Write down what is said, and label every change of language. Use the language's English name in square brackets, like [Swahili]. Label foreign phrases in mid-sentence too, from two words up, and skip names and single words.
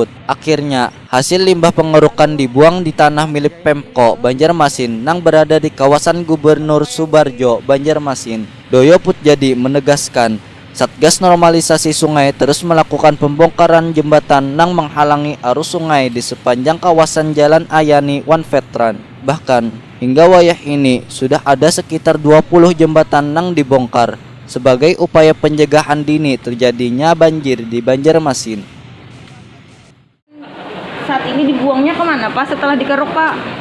[Indonesian] Akhirnya hasil limbah pengerukan dibuang di tanah milik Pemko Banjarmasin nang berada di kawasan Gubernur Subarjo Banjarmasin. Doyo Putjadi menegaskan Satgas Normalisasi Sungai terus melakukan pembongkaran jembatan nang menghalangi arus sungai di sepanjang kawasan Jalan Ayani One Veteran. Bahkan hingga wayah ini sudah ada sekitar 20 jembatan nang dibongkar sebagai upaya pencegahan dini terjadinya banjir di Banjarmasin. Saat ini dibuangnya kemana Pak setelah dikeruk Pak?